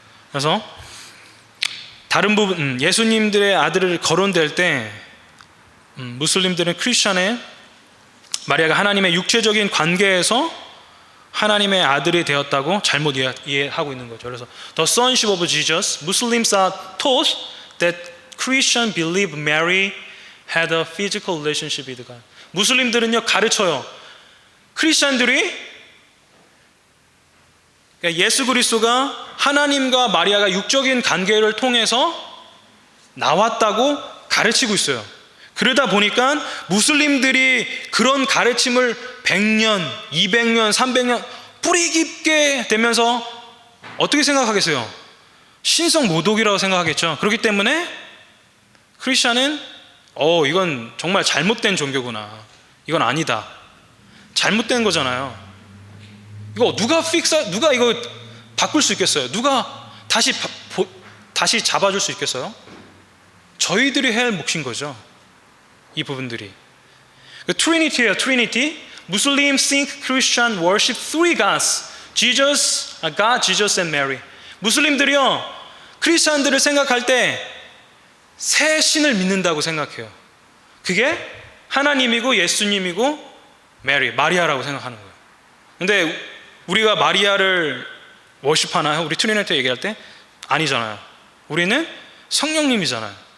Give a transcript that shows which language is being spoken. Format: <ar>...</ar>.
<ko>그래서 다른 부분, 예수님들의 아들을 거론될 때 무슬림들은 크리스천의 마리아가 하나님의 육체적인 관계에서 하나님의 아들이 되었다고 잘못 이해하고 있는 거죠. 그래서</ko> <en>The sonship of Jesus, Muslims are taught that Christians believe Mary had a physical relationship with God.</en> <ko>무슬림들은요 가르쳐요. 크리스천들이 예수 그리스도가 하나님과 마리아가 육적인 관계를 통해서 나왔다고 가르치고 있어요. 그러다 보니까 무슬림들이 그런 가르침을 100년, 200년, 300년 뿌리 깊게 되면서 어떻게 생각하겠어요? 신성 모독이라고 생각하겠죠. 그렇기 때문에 크리스천은 이건 정말 잘못된 종교구나, 이건 아니다, 잘못된 거잖아요. 이거 누가 이거 바꿀 수 있겠어요? 누가 다시 잡아줄 수 있겠어요? 저희들이 할 몫인 거죠, 이 부분들이. 트리니티예요, 트리니티.</ko> <en>Muslims think Christian worship three gods, Jesus, God, Jesus and Mary.</en> <ko>무슬림들이요 크리스천들을 생각할 때 세 신을 믿는다고 생각해요. 그게 하나님이고 예수님이고 마리아라고 생각하는 거예요. 근데 우리가 마리아를 워십하나요? 우리 트리니티 얘기할 때 아니잖아요. 우리는 성령님이잖아요.</ko>